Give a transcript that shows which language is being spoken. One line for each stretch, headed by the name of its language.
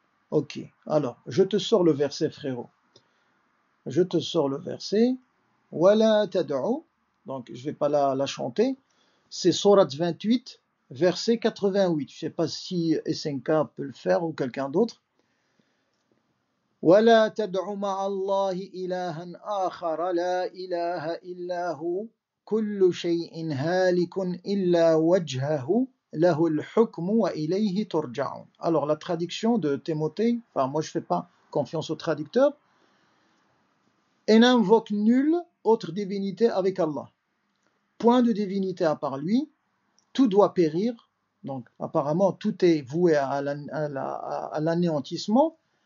French: Ok, alors, je te sors le verset, frérot. Je te sors le verset.
Arabic: Wala tad'u.
French: Donc, je vais pas la chanter. C'est Sourate 28, verset 88. Je sais pas si SNK peut le faire ou quelqu'un d'autre.
Arabic: ولا تدع مع الله إلها آخر لا إله إلا هو كل شيء هالك إلا وجهه له الحكم وإليه ترجعون.
French: Alors la traduction de Timothée, enfin moi je fais pas confiance au traducteur, et n'invoque nulle autre divinité avec Allah. Point de divinité à part lui, tout doit périr, donc apparemment tout est voué à l'anéantissement.